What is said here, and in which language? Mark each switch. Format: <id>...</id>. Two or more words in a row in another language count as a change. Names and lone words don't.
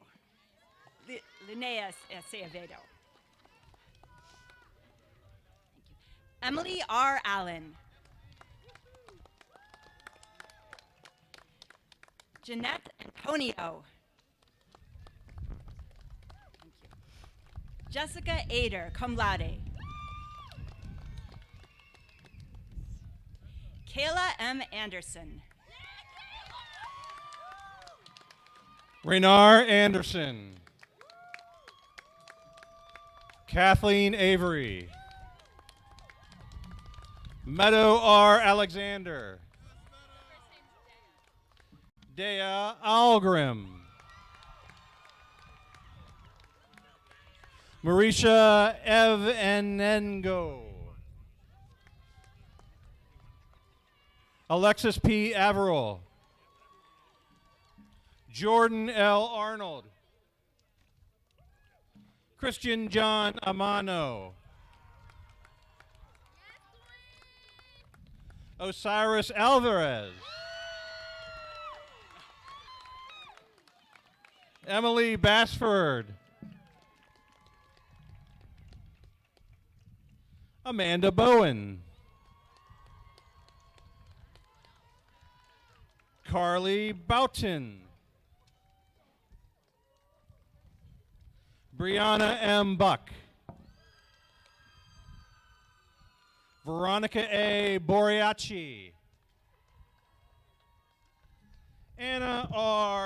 <en>Linnea Acevedo. Emily R. Allen. Jeanette Antonio. Thank you. Jessica Ader,</en> <la>cum laude.</la> <en>Kayla M. Anderson. Renar Anderson. Kathleen Avery. Meadow R. Alexander. Dea Algrim. Marisha Evanengo. Alexis P. Averill. Jordan L. Arnold. Christian John Amano. Osiris Alvarez. Emily Basford. Amanda Bowen. Carly Boughton. Brianna M. Buck. Veronica A. Boriachi. Anna R.</en>